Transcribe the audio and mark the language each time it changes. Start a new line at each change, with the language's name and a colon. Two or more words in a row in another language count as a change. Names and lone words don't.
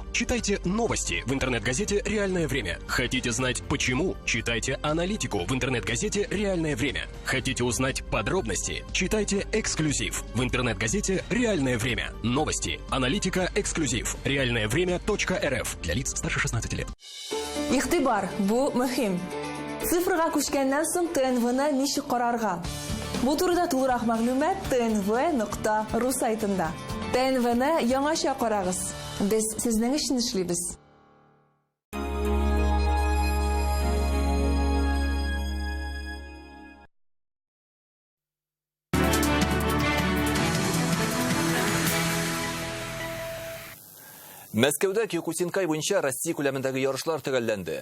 Russian: Читайте новости в интернет-газете «Реальное время». Хотите знать почему? Читайте аналитику в интернет-газете «Реальное время». Хотите узнать подробности? Читайте эксклюзив в интернет-газете «Реальное время». Новости, аналитика, эксклюзив. Реальное время.рф для лиц старше 16 лет.
Tatar: Игътибар, бу мөһим. Цифрга күчкәннән соң ТНВны ничек карарга? Бу турыда тулырак мәгълүмат tnv.ru сайтында. ТНВны яңаша карагыз. Без сезнең өчен эшлибез. Мәскәүдә Киокусинкай буенча Россия күләмендәге ярышлар төгәлләнде.